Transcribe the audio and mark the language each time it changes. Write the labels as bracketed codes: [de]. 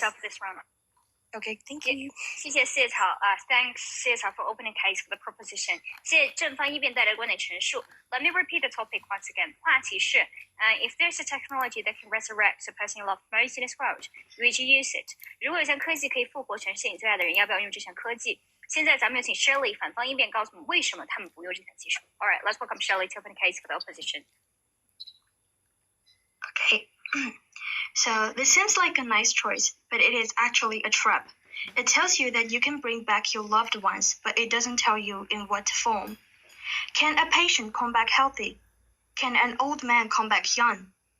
[en] Sorry, this round. Okay, thank you. 谢谢四叶草thanks 四叶草 for opening case for the proposition。 [zh] 谢谢正方一辩带来观点陈述。 Let me repeat the topic once again。 [en] 话题是 if there's a technology that can resurrect the person you love most in this world, would you use it？ [zh] 如果有项科技可以复活全世界你最爱的人，要不要用这项科技？现在咱们有请 Shirley 反方一辩告诉我们为什么他们不用这项技术。 [en] All right, let's welcome Shirley to open a case for the opposition. Okay. So this seems like a nice choice, but it is actually a trap. It tells you that you can bring back your loved ones, but it doesn't tell you in what form. Can a patient come back healthy? Can an old man come back young?